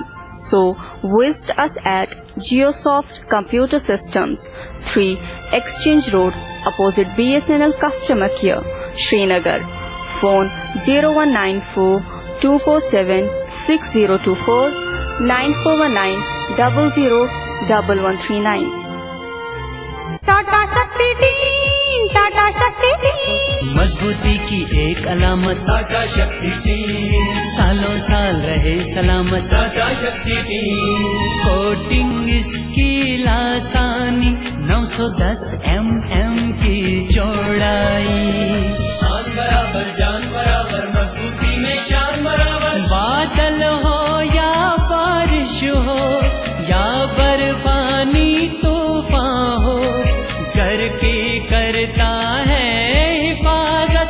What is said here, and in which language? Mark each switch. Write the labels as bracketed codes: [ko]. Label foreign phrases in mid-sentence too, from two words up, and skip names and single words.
[en] So visit us at Geosoft Computer Systems, 3 Exchange Road, opposite BSNL Customer Care, Srinagar. Phone 0194 247 6024 9419 001139. [ur] ٹاٹا شکتی ٹیم ٹاٹا شکتی ٹیم مضبوطی کی ایک علامت ٹاٹا شکتی ٹیم سالوں سال رہے سلامت ٹاٹا شکتی ٹیم کوٹنگ اس کی لاسانی 910 mm کی چوڑائی آن برابر جان برابر مضبوطی میں شان برابر بادل ہو یا بارش ہو یا برفانی طوفان ہو کر کے کرتا ہے حفاظت.